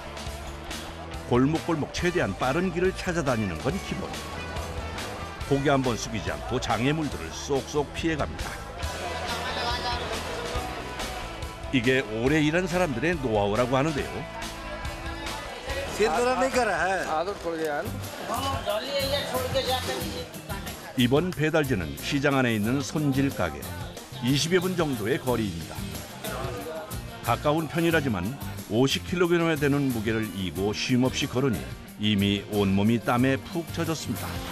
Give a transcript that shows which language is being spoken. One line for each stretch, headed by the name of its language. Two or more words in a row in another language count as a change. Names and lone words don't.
Korean: 골목골목 최대한 빠른 길을 찾아다니는 건 기본. 고개 한번 숙이지 않고 장애물들을 쏙쏙 피해갑니다. 이게 오래 일한 사람들의 노하우라고 하는데요.
Hindi: सिर दर्द नहीं कर रहा है। आदत पड़ गया है।
Korean: 이번 배달지는 시장 안에 있는 손질 가게 20여 분 정도의 거리입니다. 가까운 편이라지만 50kg에 되는 무게를 이고 쉼없이 걸으니 이미 온몸이 땀에 푹 젖었습니다.